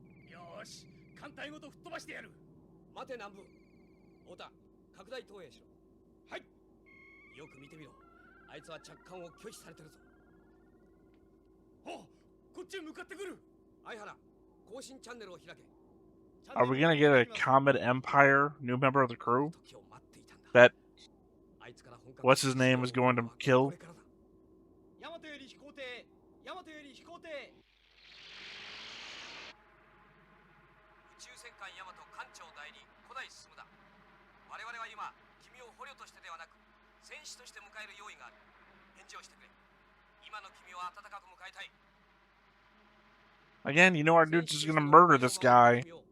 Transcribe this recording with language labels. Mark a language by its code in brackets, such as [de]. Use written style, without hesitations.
[ja] よーし、艦隊ごと吹っ飛ばしてやる。待て南部。太田、拡大投影しろ。はい。よく見てみろ。あいつは着艦を拒否されてるぞ。お、こっちへ向かってくる。相原、更新チャンネルを開け。 [en] Are we gonna get a Comet Empire new member of the crew? That what's his name is going to kill? [ja] ヤマトより飛行艇、ヤマトより飛行艇。宇宙戦艦ヤマト艦長代理古代進だ。我々は今君を捕虜としてではなく戦士として迎える用意がある。返事をしてくれ。今の君を温かく迎えたい。 [en] Again, you know our dude's just gonna murder this guy.